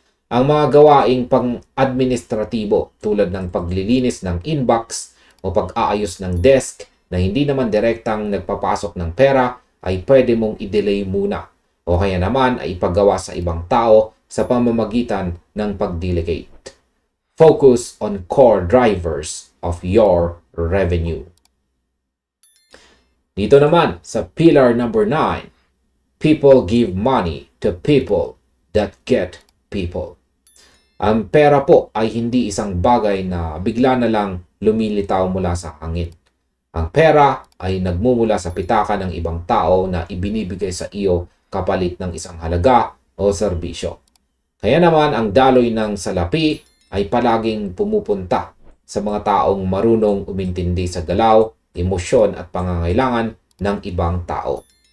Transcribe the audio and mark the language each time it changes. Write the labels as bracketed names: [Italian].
[Filipino] Ang mga gawaing pang-administratibo tulad ng paglilinis ng inbox o pag-aayos ng desk na hindi naman direktang nagpapasok ng pera ay pwede mong i-delay muna o kaya naman ay ipagawa sa ibang tao sa pamamagitan ng pag-delegate. [English] Focus on core drivers of your revenue. [Filipino] Dito naman sa [English] pillar number 9, people give money to people that get people. [Filipino] Ang pera po ay hindi isang bagay na bigla na lang lumilitaw mula sa hangin. Ang pera ay nagmumula sa pitaka ng ibang tao na ibinibigay sa iyo kapalit ng isang halaga o serbisyo. Kaya naman ang daloy ng salapi ay palaging pumupunta sa mga taong marunong umintindi sa galaw, emosyon at pangangailangan ng ibang tao.